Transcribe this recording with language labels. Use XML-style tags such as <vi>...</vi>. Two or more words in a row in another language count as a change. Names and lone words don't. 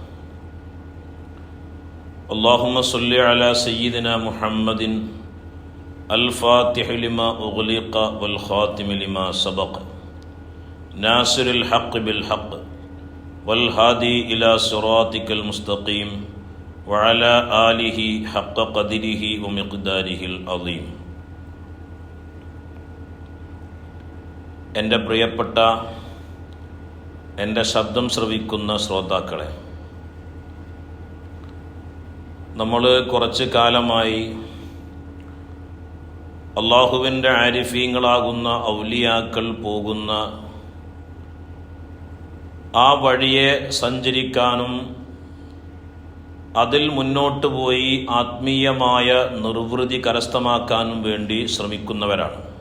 <ar>اللهم صل على سيدنا محمد الفاتح لما أغلق والخاتم لما سبق ناصر الحق بالحق والهادي إلى صراطك المستقيم وعلى آله حق قدره ومقداره العظيم.</ar> <ml>എൻ്റെ പ്രിയപ്പെട്ട എൻ്റെ ശബ്ദം ശ്രവിക്കുന്ന ശ്രോതാക്കളെ, നമ്മൾ കുറച്ച് കാലമായി അള്ളാഹുവിൻ്റെ ആരിഫീങ്ങളാകുന്ന ഔലിയാക്കൾ പോകുന്ന ആ വഴിയെ സഞ്ചരിക്കാനും അതിൽ മുന്നോട്ട് പോയി ആത്മീയമായ നിർവൃതി കരസ്ഥമാക്കാനും വേണ്ടി ശ്രമിക്കുന്നവരാണ്.</ml>